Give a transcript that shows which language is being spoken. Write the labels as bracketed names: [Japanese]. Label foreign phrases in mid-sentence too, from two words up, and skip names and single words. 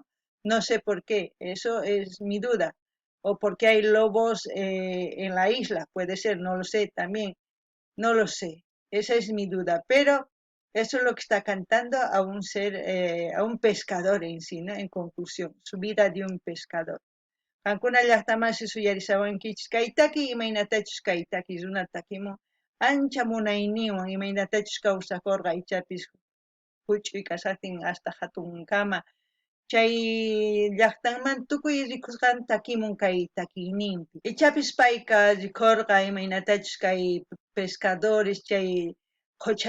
[Spanish] No sé por qué, eso es mi duda. O porque hay lobos en la isla, puede ser, no lo sé también, no lo sé. Esa es mi duda, pero eso es lo que está cantando a un ser, a un pescador en sí, ¿no? En conclusión, su vida de un pescador. [Quechua] Ancuna llaqtamasi suyarisawankichis kaytaki imaynatachus kaytaki runatakimun ancha munayniwan imaynatachus kawsakurqa ichapis huch'uy kasaqtin hasta hatun kama chay llaqtanman tukuy rikusqan takimun kay takiyninpi ichapis payqa rikurqa imaynatachus kay pescadores chay qucha